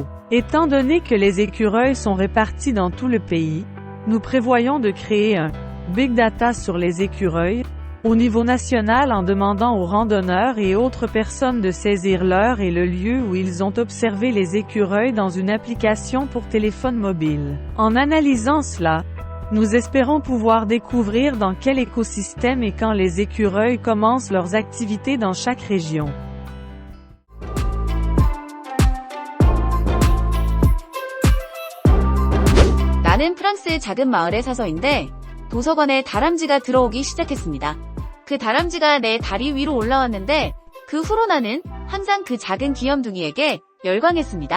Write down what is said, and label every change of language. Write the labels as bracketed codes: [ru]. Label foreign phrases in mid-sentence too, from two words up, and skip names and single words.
[fr] Étant donné que les écureuils sont répartis dans tout le pays, nous prévoyons de créer un [en] Big Data [fr] sur les écureuils, au niveau national en demandant aux randonneurs et autres personnes de saisir l'heure et le lieu où ils ont observé les écureuils dans une application pour téléphone mobile. En analysant cela, nous espérons pouvoir découvrir dans quel écosystème et quand les écureuils commencent leurs activités dans chaque région. [ko] 나는 프랑스의 작은 마을의 사서인데 도서관에 다람쥐가 들어오기 시작했습니다. 그 다람쥐가 내 다리 위로 올라왔는데 그 후로 나는 항상 그 작은 귀염둥이에게 열광했습니다.